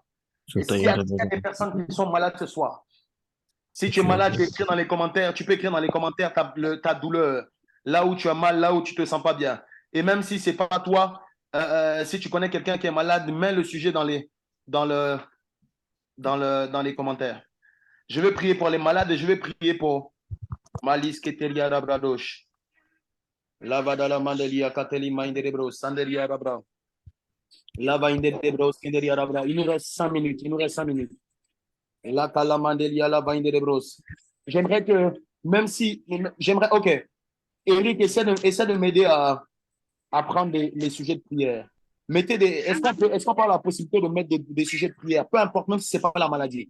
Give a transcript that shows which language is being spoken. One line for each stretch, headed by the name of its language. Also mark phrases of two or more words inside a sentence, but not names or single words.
French: S'il y a des personnes qui sont malades ce soir, si tu es malade, tu peux écrire dans les commentaires, ta douleur, là où tu as mal, là où tu ne te sens pas bien. Et même si ce n'est pas toi, si tu connais quelqu'un qui est malade, mets le sujet dans les commentaires. Je vais prier pour les malades et je vais prier pour Malis Ketelia Rabradosh. Lavadala Mandelia Kateli Mindebros, Sandelia Rabra. Lava Indebros, Kendelia Rabra. Il nous reste 5 minutes. Il nous reste 5 minutes. Et là, Kalamandelia Lava Indebros. J'aimerais que, même si, j'aimerais, ok. Eric, essaie de m'aider à prendre les sujets de prière. Est-ce qu'on parle la possibilité de mettre des sujets de prière, peu importe, même si ce n'est pas la maladie.